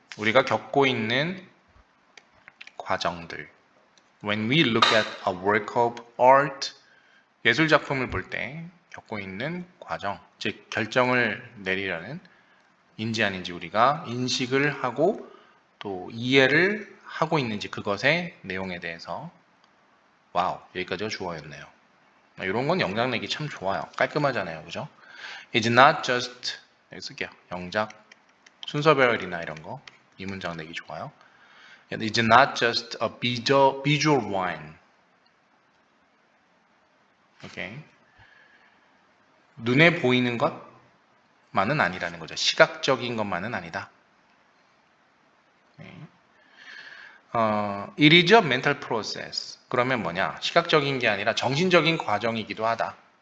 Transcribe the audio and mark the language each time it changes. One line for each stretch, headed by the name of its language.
Korean: 우리가 겪고 있는 과정들.
English: When we look at a work of art.
Korean: 예술 작품을 볼 때 겪고 있는 과정. 즉, 결정을 내리려는 인지 아닌지 우리가 인식을 하고 또 이해를 하고 있는지 그것의 내용에 대해서 와우, 여기까지가 주어였네요. 이런 건 영작 내기 참 좋아요. 깔끔하잖아요. 그죠?
English: It's not just
Korean: 여기 쓸게요. 영작 순서별이나 이런 거 이 문장 내기 좋아요.
English: It's not just a visual wine.
Korean: 오케이. 눈에 보이는 것만은 아니라는 거죠. 시각적인 것만은 아니다. 네.
English: It is a mental process.
Korean: 그러면 뭐냐? 시각적인 게 아니라 정신적인 과정이기도 하다.